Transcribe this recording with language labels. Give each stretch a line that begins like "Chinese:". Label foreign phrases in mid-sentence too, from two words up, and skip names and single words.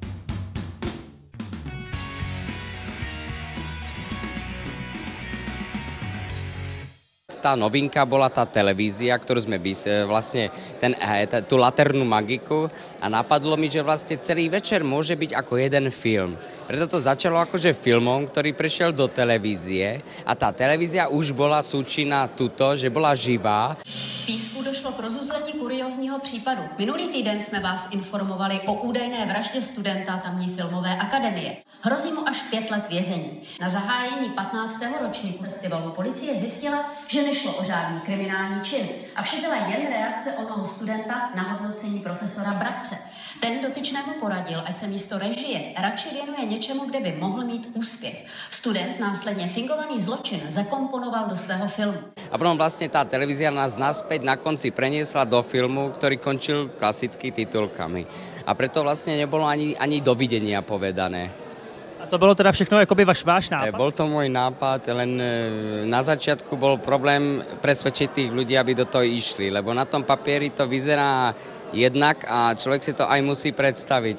Slovak: Tá novinka bola tá televízia, ktorú sme vlastne tú Laternú magiku a napadlo mi, že vlastne celý večer môže byť ako jeden film. Preto to začalo akože filmom, ktorý prešiel do televízie a tá televízia už bola súčinná tuto, že bola živá.
Czech: V Písku došlo k rozuzlení kuriózního případu. Minulý týden jsme vás informovali o údajné vraždě studenta tamní filmové akademie. Hrozí mu až 5 let vězení. Na zahájení 15. ročníku festivalu policie zjistila, že nešlo o žádný kriminální čin a vše byla jen reakce onoho studenta na hodnocení profesora Brabce. Ten dotyčnému poradil, ať se místo režie radši věnuje něčemu, kde by mohl mít úspěch. Student následně fingovaný zločin zakomponoval do svého filmu.
Slovak: A potom vlastne tá televízia nás naspäť na konci preniesla do filmu, ktorý končil klasicky titulkami. A preto vlastne nebolo ani dovidenia povedané.
Czech: A to bylo teda všechno jakoby váš nápad?
Slovak: Bol to môj nápad, len na začiatku bol problém presvedčiť tých ľudí, aby do toho išli, lebo na tom papieri to vyzerá jednak a človek si to aj musí predstaviť.